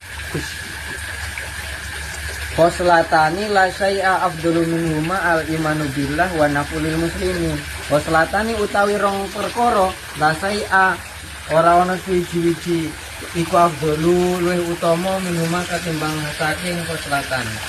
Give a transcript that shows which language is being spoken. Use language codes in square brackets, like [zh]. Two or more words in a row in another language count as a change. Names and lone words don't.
[ar] خصلتان لا شيء أفضل منهما الإيمان بالله والنفع للمسلمين. [jv] Khoslatani utawi rong perkara [ar] لا شيء [jv] ora ana siji-wiji iku afdalu luwih utama minhuma katimbang saking khoslatan.